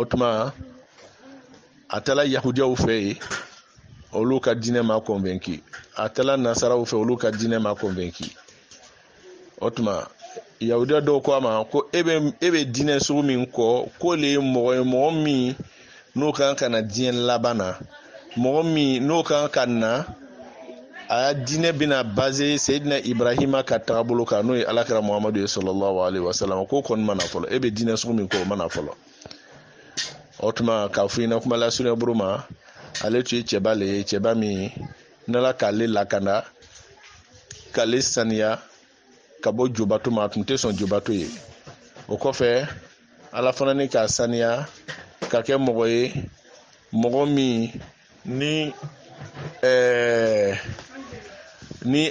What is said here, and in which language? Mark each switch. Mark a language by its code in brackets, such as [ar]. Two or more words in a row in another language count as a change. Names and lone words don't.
[bm] tuma a taala yahudiyaw fɛ yen olu ka diinɛ ma convaincu a taala nasaraw fɛ olu ka diinɛ ma convaincu o tuma yahudiya dɔw ko a ma ko e bɛ diinɛ sugu min kɔ ko le ye mɔgɔ ye mɔgɔ min n'o kan ka na diɲɛ laban na mɔgɔ min n'o kan ka na a diinɛ bɛna base Seydina Ibrahima ka tagabolo kan n'o ye alakira Muhamadu ye [ar] صلى الله عليه وسلم [bm] ko kɔni mana fɔlɔ e bɛ diinɛ sugu min kɔ o mana fɔlɔ o tuma k'a fɔ ɲɛna kuma la sunɛ buru ma ale tun ye cɛba le ye cɛba min n'ala k'ale lakana k'ale saniya ka bɔ jobato ma a tun tɛ sɔn jobato ye o kɔfɛ ala fana ni k'a saniya ka kɛ mɔgɔ ye mɔgɔ min ni